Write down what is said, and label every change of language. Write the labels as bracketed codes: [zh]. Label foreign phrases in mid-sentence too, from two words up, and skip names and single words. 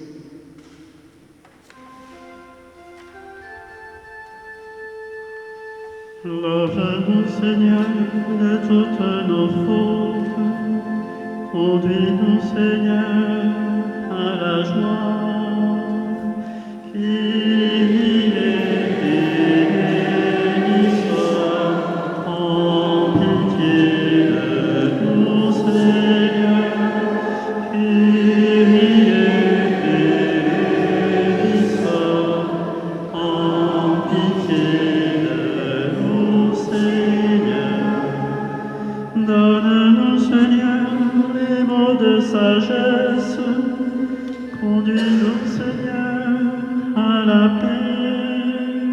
[fr] Lave-nous, Seigneur, de toutes nos fautes. Conduis-nous, Seigneur, à la joie. [el] Kyrie eleison, [fr] en pitié de nous, Seigneur. [el] Kyrie eleison, [fr] en pitié de nous, Seigneur. Donne-nous, Seigneur, les mots de sagesse. Conduis-nous, Seigneur, à la paix.